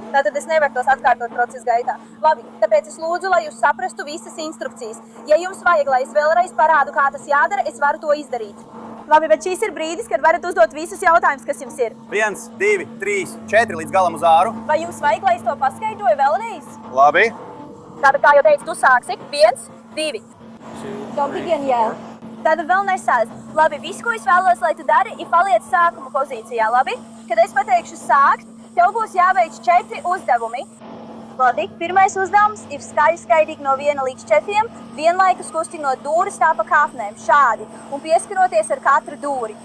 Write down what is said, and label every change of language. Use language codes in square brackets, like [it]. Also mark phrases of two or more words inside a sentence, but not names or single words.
[lv] Tātad es nevaru tos atkārtot procesa gaitā. Labi, tāpēc es lūdzu, lai jūs saprastu visas instrukcijas. Ja jums vajag, lai es vēlreiz parādu, kā tas jādara, es varu to izdarīt. Labi, bet šis ir brīdis, kad varat uzdot visus jautājumus, kas jums ir. 1, 2, 3, 4 līdz galam uz āru. Vai jums vajag, lai es to paskaidroju vēlreiz? Labi. Tātad, kā jau teicu, tu sāksi. 1, 2. [en] Don't begin yet. [lv] Tātad vēl nesāc. Labi, viss, ko es vēlos, lai tu dari, ir paliec sākuma pozīcijā, labi? Kad es pateikšu sākt, tev būs jāveic 4 uzdevumi. Labi, pirmais uzdevums ir skaļi skaidīt no 1 līdz 4, vienlaikus kustinot dūris tā pa kāpnēm, šādi, un pieskaroties ar katru dūri.